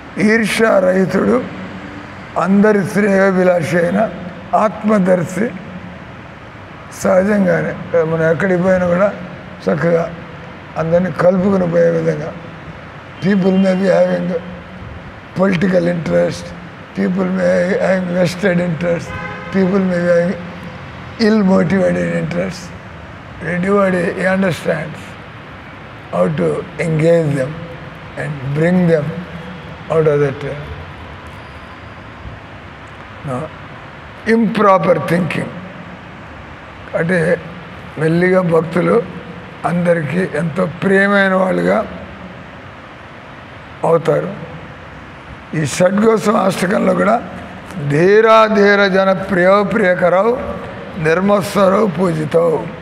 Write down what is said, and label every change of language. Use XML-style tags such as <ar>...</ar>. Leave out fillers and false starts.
<te>ఈర్ష్యారహితుడు, అందరి శ్రేయోభిలాషి అయిన ఆత్మదర్శి సహజంగానే మనం ఎక్కడికి పోయినా కూడా చక్కగా అందరినీ కలుపుకుని పోయే విధంగా.</te> <en>People may be having political interest, people may having vested interest, people may be having ill motivated interest. Everybody understands how to engage them and bring them out of that improper thinking.</en> <te>అంటే మెల్లిగా భక్తులు అందరికీ ఎంతో ప్రియమైన వాళ్ళుగా అవుతారు. ఈ షడ్గోసం అష్టకంలో కూడా</te> <sa>ధీరా ధీర జన ప్రియో ప్రియకరవు నిర్మత్సరవు పూజితవు.</sa>